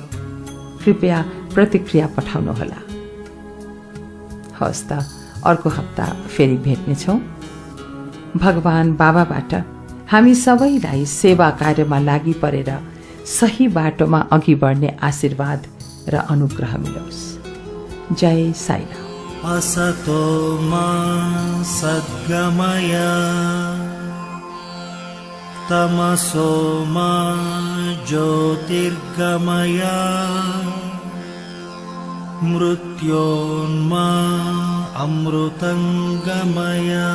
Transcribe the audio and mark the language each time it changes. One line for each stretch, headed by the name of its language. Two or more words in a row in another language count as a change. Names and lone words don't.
Nepali: कृपया प्रतिक्रिया पठाउनुहोला। हवस् त, अर्को हप्ता फेरि भेट्नेछौं। भगवान बाबाबाट हामी सबैलाई सेवा कार्यमा लागि परेर सही बाटोमा अघि बढ्ने आशीर्वाद र अनुग्रह मिलोस्। जय साईराम।
Sanskrit: असतो मा सद्गमय तमसो मा ज्योतिर्गमय मृत्योन्मा अमृतंगमय।